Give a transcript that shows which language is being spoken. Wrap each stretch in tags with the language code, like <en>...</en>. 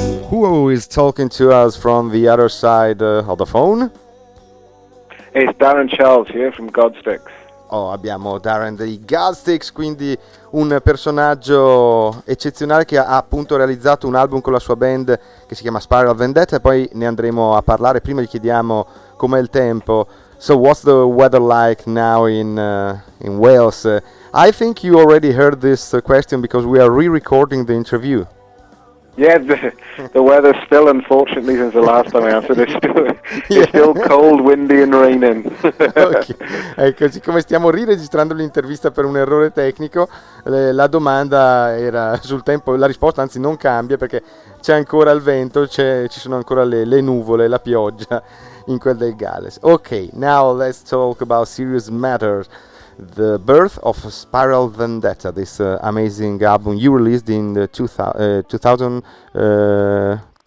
<en>Who is talking to us from the other side of the phone? Hey, it's Darren Charles here from Godsticks.</en> <it>Oh, abbiamo Darren di Godsticks, quindi un personaggio eccezionale che ha appunto realizzato un album con la sua band che si chiama Spiral Vendetta, e poi ne andremo a parlare. Prima gli chiediamo com'è il tempo.</it> <en>So what's the weather like now in Wales? I think you already heard this question because we are re-recording the interview. Yeah, the weather still, unfortunately, since the last time I answered, it's still cold, windy and raining. Okay.</en> <it>Ecco, siccome stiamo riregistrando l'intervista per un errore tecnico, la domanda era sul tempo, la risposta anzi non cambia perché c'è ancora il vento, ci sono ancora le nuvole, la pioggia in quel del Galles.</it> <en>Okay, now let's talk about serious matters. The birth of Spiral Vendetta, this amazing album you released in 2010.</en>